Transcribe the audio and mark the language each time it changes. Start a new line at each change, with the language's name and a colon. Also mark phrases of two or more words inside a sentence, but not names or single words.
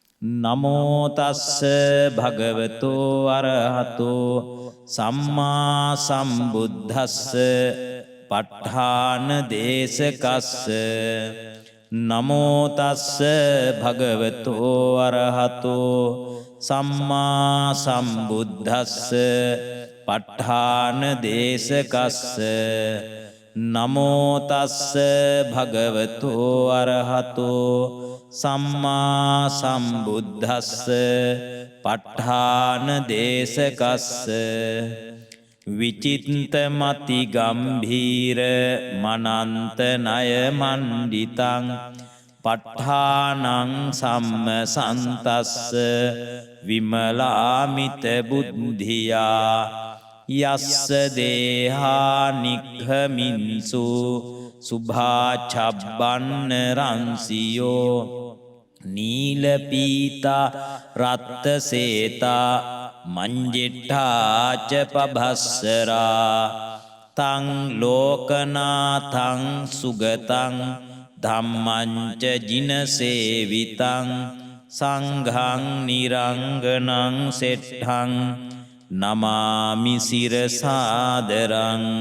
Pali: නමෝ තස්ස භගවතෝ අරහතෝ සම්මා සම්බුද්දස්ස ප ဋ ාණ දේශකස්ස නමෝ තස්ස භගවතෝ අරහතෝ සම්මා සම්බුද්දස්ස ප ဋ ාණ දේශකස්ස නමෝ තස්ස භගවතෝ අරහතෝ සම්මා සම්බුද්දස්ස ප ဋ ාණ දේශකස්ස විචිත්තමති ගම්භීර මනන්ත ණය මණ්ඩිතං ප ဋ ාණං සම්මසන්තස්ස විමලාමිත බුද්ධියා යස්ස දේහා නික්ඛමින්සු සුභා චබ්බන්න රංසියෝ නීලපීතා රත්තසේතා මංජිට්ඨා ච පභස්සරා තං ලෝකනාථං සුගතං ධම්මං ච ජිනසේවිතං සංඝං නිරංගනං සෙට්ඨං නමාමි සිරසාදරං